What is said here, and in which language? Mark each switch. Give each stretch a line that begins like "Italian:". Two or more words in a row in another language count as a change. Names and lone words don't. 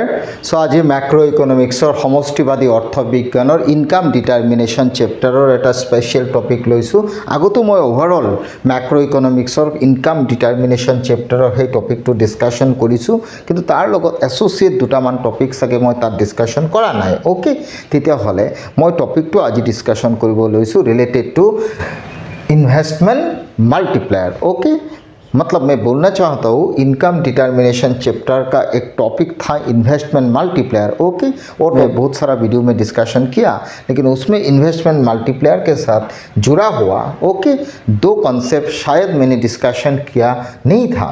Assamese: সো আজি
English: macro economics
Assamese: সমষ্টিবাদী অৰ্থবিজ্ঞানৰ
English: income determination chapter
Assamese: এটা
English: special topic
Assamese: লৈছোঁ। আগতো মই
English: overall macro economics income determination chapter
Assamese: সেই টপিকটো ডিছকাশ্যন কৰিছোঁ, কিন্তু তাৰ লগত এছ'চিয়েট দুটামান টপিক চাগে মই তাত ডিছকাশ্যন কৰা নাই। অ'কে, তেতিয়াহ'লে মই টপিকটো আজি ডিছকাশ্যন কৰিব লৈছোঁ
English: related to investment multiplier.
Hindi: ओके, मतलब मैं बोलना चाहता हूँ
English: income determination chapter
Hindi: का एक टॉपिक था
English: investment multiplier.
Hindi: ओके, और मैं बहुत सारा वीडियो में डिस्कशन किया, लेकिन उसमें
English: investment multiplier
Hindi: के साथ जुड़ा हुआ ओके दो कॉन्सेप्ट शायद मैंने डिस्कशन किया नहीं था।